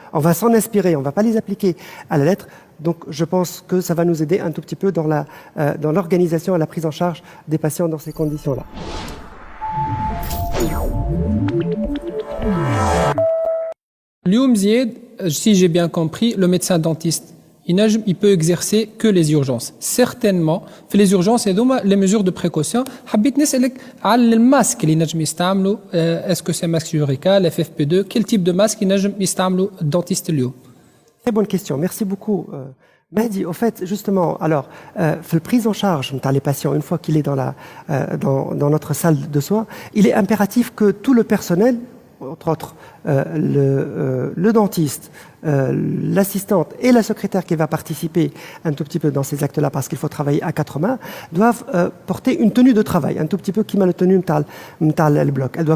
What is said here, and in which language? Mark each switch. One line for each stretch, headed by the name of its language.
French: On va s'en inspirer, on ne va pas les appliquer à la lettre. Donc, je pense que ça va nous aider un tout petit peu dans l'organisation et la prise en charge des patients dans ces conditions-là. اليوم زياد, si j'ai bien compris, le médecin dentiste il peut exercer que les urgences. Certainement, في les urgences, les mesures de précaution.
Arabic: حبيت نسألك على الماسك اللي نجم يستعملوا.
French: Est-ce que c'est masque chirurgical, FFP2? Quel type de masque
Arabic: ينجم يستعملوا الدنتيست اليوم?
French: Très bonne question. Merci beaucoup. Mehdi, au fait, justement, alors, la prise en charge par les patients, une fois qu'il est dans notre salle de soins, il est impératif que tout le personnel, entre autres le dentiste, l'assistante et la secrétaire qui va participer un tout petit peu dans ces actes-là, parce qu'il faut travailler à quatre mains, doivent porter une tenue de travail, un tout petit peu qui m'a le tenue le bloc.